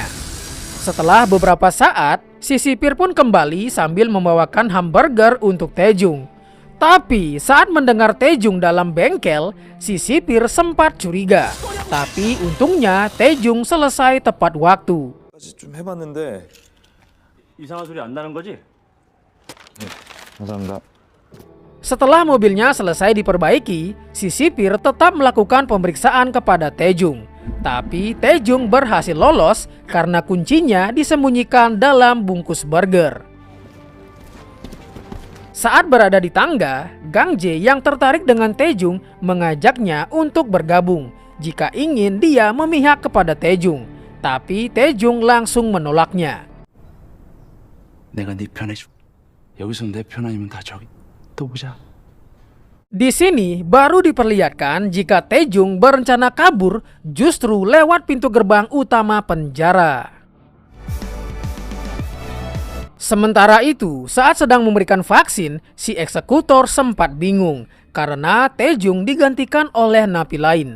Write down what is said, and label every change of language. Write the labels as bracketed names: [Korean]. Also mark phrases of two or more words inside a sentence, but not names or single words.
[Indonesian] Setelah beberapa saat, si sipir pun kembali sambil membawakan hamburger untuk Taejung. Tapi saat mendengar Taejung dalam bengkel, si sipir sempat curiga. Tapi untungnya Taejung selesai tepat waktu. [Korean] 좀 해봤는데 이상한 소리 안 나는 거지? 감사합니다. [Indonesian] Setelah mobilnya selesai diperbaiki, si sipir tetap melakukan pemeriksaan kepada Taejung. Tapi Taejung berhasil lolos karena kuncinya disembunyikan dalam bungkus burger. Saat berada di tangga, Gang Jae yang tertarik dengan Taejung mengajaknya untuk bergabung jika ingin dia memihak kepada Taejung. Tapi Taejung langsung menolaknya. [Korean] 내가 네 편해줄. 여기서 내 편 아니면 다 저기. 또 보자. [Indonesian] Di sini baru diperlihatkan jika Taejung berencana kabur justru lewat pintu gerbang utama penjara. Sementara itu, saat sedang memberikan vaksin, si eksekutor sempat bingung karena Taejung digantikan oleh napi lain.